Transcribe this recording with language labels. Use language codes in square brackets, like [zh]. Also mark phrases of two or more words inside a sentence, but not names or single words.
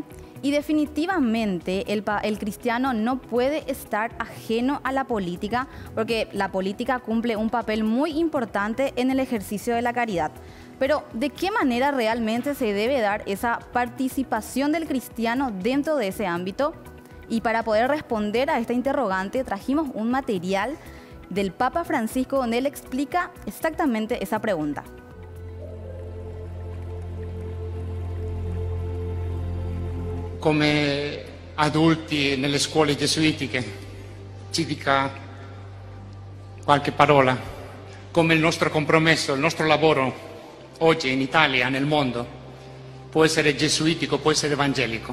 [es] Y definitivamente el cristiano no puede estar ajeno a la política, porque la política cumple un papel muy importante en el ejercicio de la caridad. Pero, ¿de qué manera realmente se debe dar esa participación del cristiano dentro de ese ámbito? Y para poder responder a esta interrogante, trajimos un material del Papa Francisco donde él explica exactamente esa pregunta. [it] Come adulti nelle scuole gesuitiche, ci dica qualche parola, come il nostro compromesso, il nostro lavoro oggi in Italia, nel mondo, può essere gesuitico, può essere evangelico.